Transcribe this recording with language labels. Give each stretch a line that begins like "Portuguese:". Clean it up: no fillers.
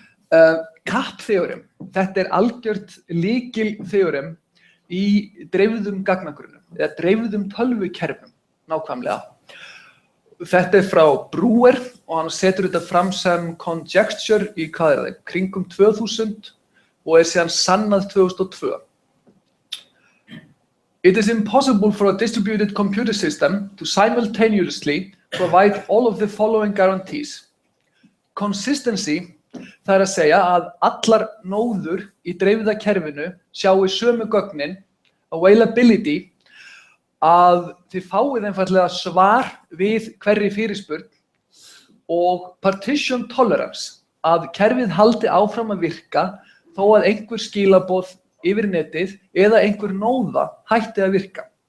Icelandic: CAP theorem. Þetta algjört lykiltheorem í dreifðum gagnagrunnum, eða dreifðum tölvukerfum, nákvæmlega. Þetta frá Brewer og hann setur þetta fram sem conjecture í kringum 2000 og síðan sannað 2002.
English: It is impossible for a distributed computer system to simultaneously provide all of the following guarantees.
Icelandic: Consistency, það að segja að allar nóður í dreifða kerfinu sjáu sömu gögnin. Availability, að þið fáið einfaldlega svar við hverri fyrirspurn. Og partition tolerance, að kerfið haldi áfram að virka þó að einhver skilaboð yfir netið eða einhver nóða hætti að virka.